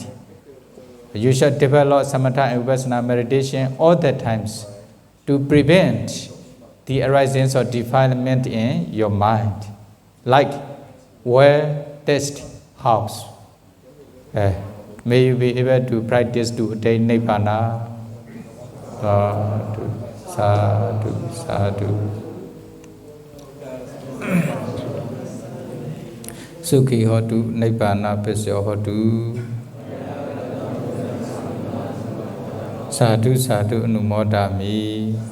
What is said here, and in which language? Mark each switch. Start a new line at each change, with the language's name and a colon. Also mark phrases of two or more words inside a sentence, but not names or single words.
English: You should develop samatha and vipassana meditation all the times to prevent the arisings of defilement in your mind, like well-test house. May you be able to practice to attain nibbana.
Pali: Sadhu, sadhu, sadhu. Sukhi hotu, nibbana pisya hotu. Sadhu, sadhu, anumodami.